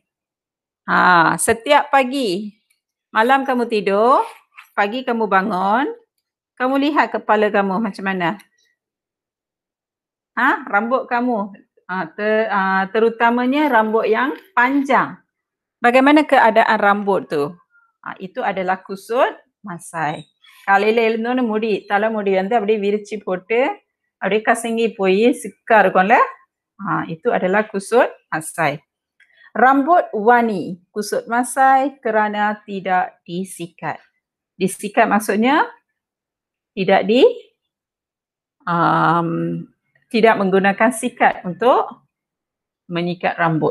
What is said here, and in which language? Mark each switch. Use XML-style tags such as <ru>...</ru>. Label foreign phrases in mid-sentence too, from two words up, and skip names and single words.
<ms>Setiap pagi, malam kamu tidur, pagi kamu bangun, kamu lihat kepala kamu macam mana? Rambut kamu, terutamanya rambut yang panjang. Bagaimana keadaan rambut tu? Itu adalah kusut masai.</ms> <ta>காலையில எழுந்தோன்னு முடி தலைமுடி வந்து அப்படியே விரிச்சு போட்டு அப்படியே கசங்கி போய் சிக்கா இருக்கும்ல,</ta> <ms>itu adalah kusut masai. Rambut wani, kusut masai kerana tidak disikat. Disikat maksudnya tidak menggunakan sikat untuk menyikat rambut.</ms>